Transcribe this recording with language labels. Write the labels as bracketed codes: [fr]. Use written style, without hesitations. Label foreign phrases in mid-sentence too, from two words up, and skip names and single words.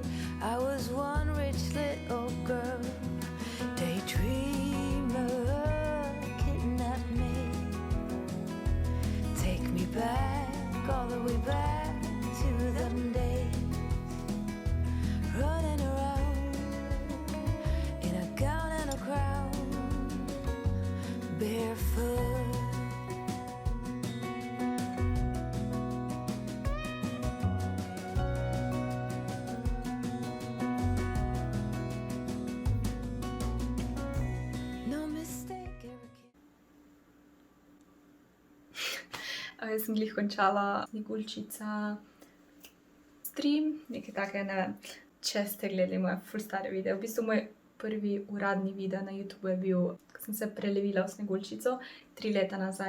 [en] I was one rich little girl, daydreamer, kidnap me, take me back, all the way back to them days, running around in a gown and a crown, barefoot. No mistake ever came. [sl] Jaz sem glih končala Sneguljčica stream, nekaj take, ne vem, če ste gledali moje ful stare videe. V bistvu moj prvi uradni video na YouTubeu je bil, ko sem se prelevila v Sneguljčico 3 leta nazaj.